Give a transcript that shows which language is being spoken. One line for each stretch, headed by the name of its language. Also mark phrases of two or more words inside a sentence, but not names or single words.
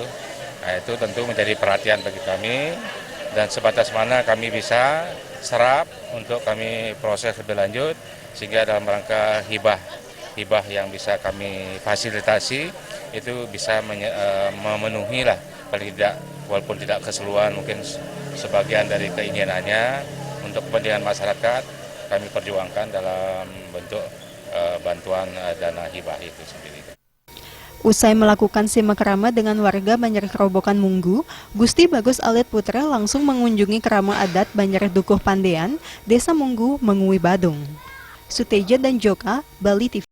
Indonesian: Nah, itu tentu menjadi perhatian bagi kami dan sebatas mana kami bisa serap untuk kami proses lebih lanjut sehingga dalam rangka hibah yang bisa kami fasilitasi itu bisa memenuhi lah paling tidak walaupun tidak keseluruhan mungkin sebagian dari keinginannya untuk kepentingan masyarakat kami perjuangkan dalam bentuk bantuan dana hibah itu sendiri. Usai melakukan simak kerama dengan warga Banjar Kerobokan Munggu, Gusti Bagus Alit Putra langsung mengunjungi kerama adat Banjar Dukuh Pandean, Desa Munggu, Mengui, Badung. Suteja dan Joka, Bali TV.